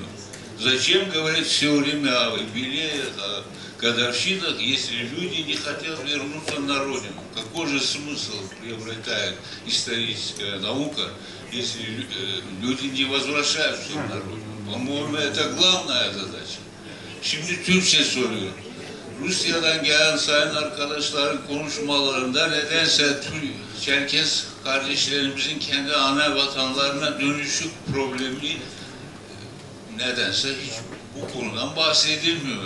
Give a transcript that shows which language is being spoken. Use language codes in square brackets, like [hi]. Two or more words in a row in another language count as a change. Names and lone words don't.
[ru] Зачем говорить все время о юбилеях, о годовщинах, если люди не хотят вернуться на родину? Какой же смысл приобретает историческая наука, если люди не возвращаются на родину? По-моему, это главная задача. [tr] Şimdi Türkçe soruyor. Rusya'dan gelen sayın arkadaşların konuşmalarında nedense Çerkes kardeşlerimizin kendi ana vatanlarına dönüşük problemi nedense hiç bu konudan bahsedilmiyor.